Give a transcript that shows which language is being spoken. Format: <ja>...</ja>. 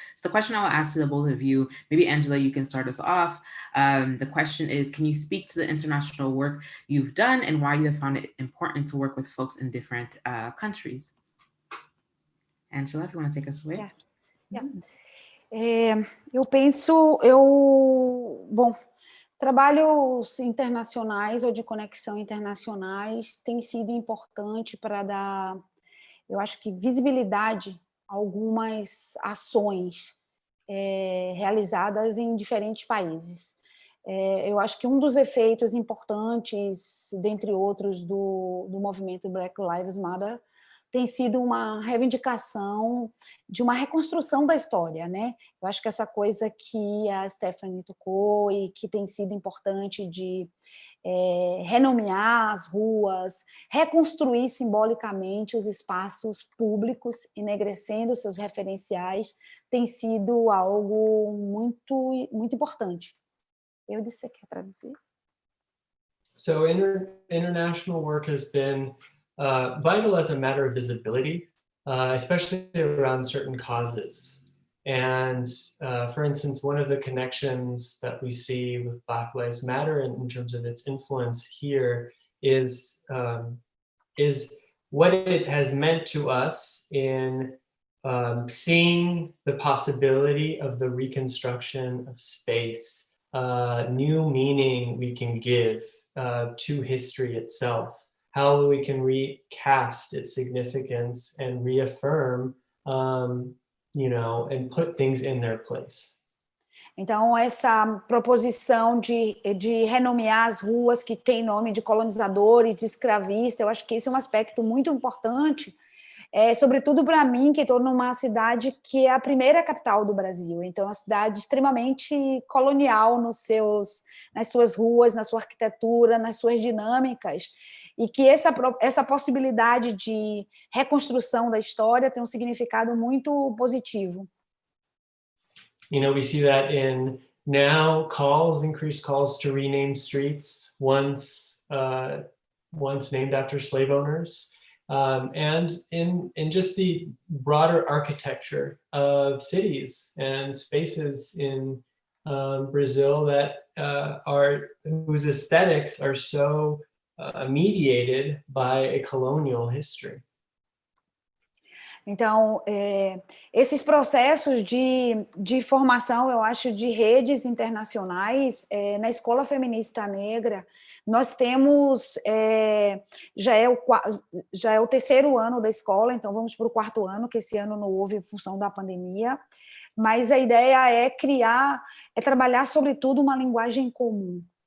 <en>So the question I will ask to the both of you, maybe Angela, you can start us off. The question is, can you speak to the international work you've done and why you have found it important to work with folks in different countries? Angela, if you want to take us away. Yeah.</en> <pt>Eu penso, bom, Trabalhos internacionais ou de conexão internacionais têm sido importante para dar, eu acho que, visibilidade a algumas ações realizadas em diferentes países. Eu acho que um dos efeitos importantes, dentre outros, do movimento Black Lives Matter tem sido uma reivindicação de uma reconstrução da história, né? Eu acho que essa coisa que a Stephanie tocou e que tem sido importante de renomear as ruas, reconstruir simbolicamente os espaços públicos, enegrecendo seus referenciais, tem sido algo muito, muito importante. Eu disse, você quer traduzir?</pt> <en>So international work has been vital as a matter of visibility, especially around certain causes. And for instance, one of the connections that we see with Black Lives Matter in terms of its influence here is what it has meant to us in seeing the possibility of the reconstruction of space, new meaning we can give to history itself, how we can recast its significance and reaffirm, and put things in their place.</en> <pt>Então, essa proposição de renomear as ruas que têm nome de colonizador e de escravista, eu acho que esse é um aspecto muito importante, sobretudo para mim, que estou numa cidade que é a primeira capital do Brasil. Então, é uma cidade extremamente colonial nas suas ruas, na sua arquitetura, nas suas dinâmicas, e que essa possibilidade de reconstrução da história tem um significado muito positivo.</pt> <en>We see that in now increased calls to rename streets once named after slave owners, and in just the broader architecture of cities and spaces in Brazil that whose aesthetics are so mediated by a colonial history.</en> <pt>Então, esses processos de formação, eu acho, de redes internacionais, na Escola Feminista Negra, nós temos, já é o terceiro ano da escola, então vamos para o quarto ano, que esse ano não houve em função da pandemia, mas a ideia é trabalhar, sobretudo, uma linguagem comum.</pt>